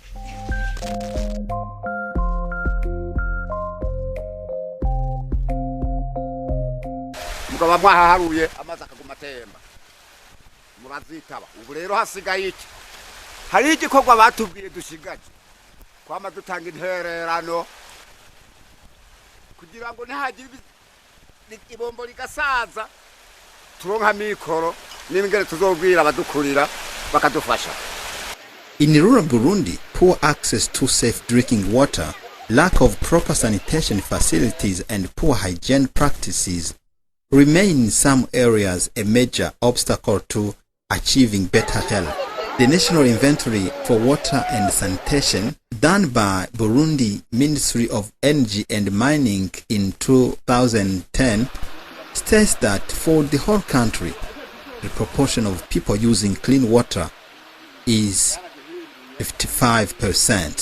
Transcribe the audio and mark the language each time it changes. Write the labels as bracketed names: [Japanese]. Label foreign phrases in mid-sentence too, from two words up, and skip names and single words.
[Rundi] mugaba mwahaharuye amazi akaguma atemba murazitaba ubu rero hasigaye iki hari igikorwa batubwiye dushigaje kwama dutanga intererano kugira ngo nihagire ibombo rigasaza turonka mikoro n'ingere tuzobwira abadukurira bakadufasha. [English] In rural Burundi, poor access to safe drinking water, lack of proper sanitation facilities and poor hygiene practices remain in some areas a major obstacle to achieving better health. The National Inventory for Water and Sanitation done by Burundi Ministry of Energy and Mining in 2010 states that for the whole country, the proportion of people using clean water is 55%.